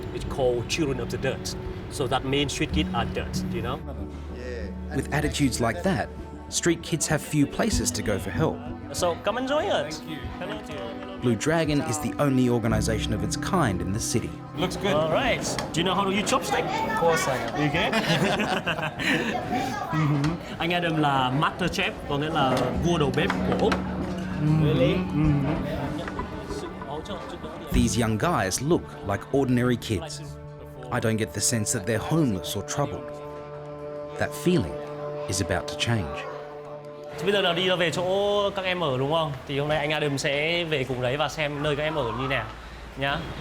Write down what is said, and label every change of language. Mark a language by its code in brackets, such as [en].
[en] It's called children of the dirt. So that means street kids are dirt, With attitudes like that, street kids have few places to go for help. So come and join us. Thank you. Hello to you. Blue Dragon is the only organisation of its kind in the city. Looks good. All right. Do you know how to use chopstick? Of course I am. Okay. [vi] Anh Adam là master chef, có nghĩa là vua đầu bếp của Úc. [en] Really? These young guys look like ordinary kids. I don't get the sense that they're homeless or troubled. That feeling is about to change. [vi] Bây giờ là đi về chỗ các em ở đúng không? Thì hôm nay anh Adam sẽ về cùng đấy và xem nơi các em ở như nào nhá.